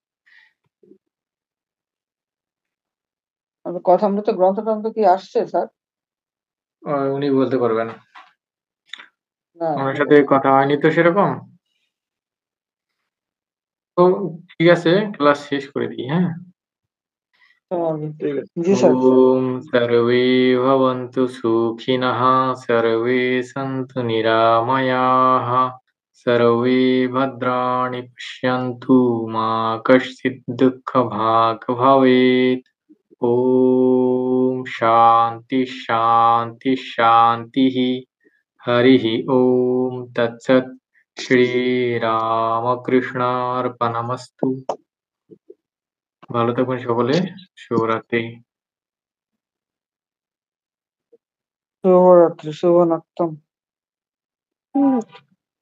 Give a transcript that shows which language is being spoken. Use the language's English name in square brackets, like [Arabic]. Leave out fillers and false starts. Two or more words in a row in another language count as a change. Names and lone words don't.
[Bangla] কথামৃত গ্রন্থ টন্থ কি আসছে স্যার? উনি বলতে পারবেন। না, ওনার সাথে কথা হয়নি তো সেরকম। তো ঠিক আছে, ক্লাস শেষ করে দিই। হ্যাঁ। ঠিক আছে। জি স্যার। [Sanskrit] ওম সর্বে ভবন্তু সুখিনঃ, সর্বে সন্তু নিরাময়াঃ, সর্বে ভদ্রাণি পশ্যন্তু, মা কশ্চিৎ দুঃখভাগ্ ভবেৎ। ওম শান্তি শান্তি শান্তিঃ। হরিঃ ওম তৎসৎ। শ্রীরামকৃষ্ণার্পণমস্তু। [Bangla] ভালো থাকবেন সকলে। শুভরাত্রি। শুভরাত্রি, [Sanskrit] শুভ নক্তম।